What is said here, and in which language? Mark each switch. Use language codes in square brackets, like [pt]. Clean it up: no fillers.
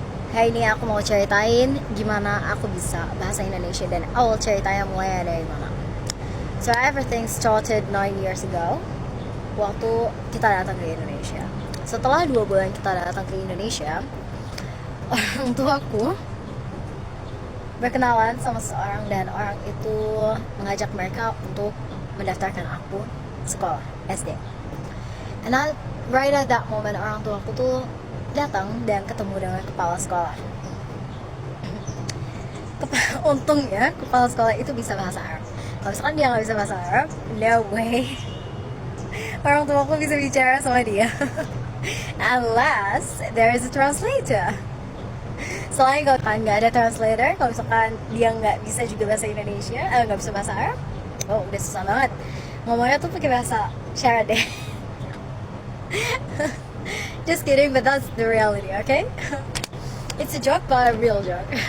[id] Hari ini aku mau ceritain gimana aku bisa bahasa Indonesia dan awal ceritanya mulai dari mana. [en] So everything started 9 years ago. [id] Waktu kita datang ke Indonesia. Setelah 2 bulan kita datang ke Indonesia, orang tuaku berkenalan sama seorang dan orang itu mengajak mereka untuk mendaftarkan aku sekolah SD. [en] And right at that moment [id] orang tua aku tuh datang dan ketemu dengan kepala sekolah. Untungnya kepala sekolah itu bisa bahasa Arab. Kalau misalkan dia nggak bisa bahasa Arab, [en] no way [id] orang tua aku bisa bicara sama dia. [en] Unless there is a translator. [id] Selain kalau kan nggak ada translator, kalau misalkan dia nggak bisa juga bahasa Indonesia, nggak bisa bahasa Arab, oh udah susah banget. Ngomongnya tuh pakai bahasa isyarat deh. [en] Just kidding, but that's the reality, okay? It's a joke, but a real joke.